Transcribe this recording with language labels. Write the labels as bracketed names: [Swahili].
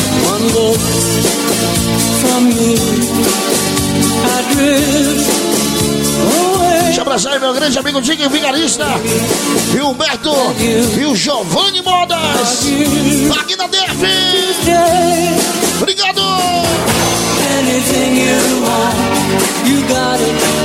[English] One look from you, I drift away. [Portuguese] Deixa eu abraçar aí meu grande amigo Dinho Vigarista e Humberto e o Giovanni Modas aqui na DF. Obrigado. [English] Anything you want, you got it.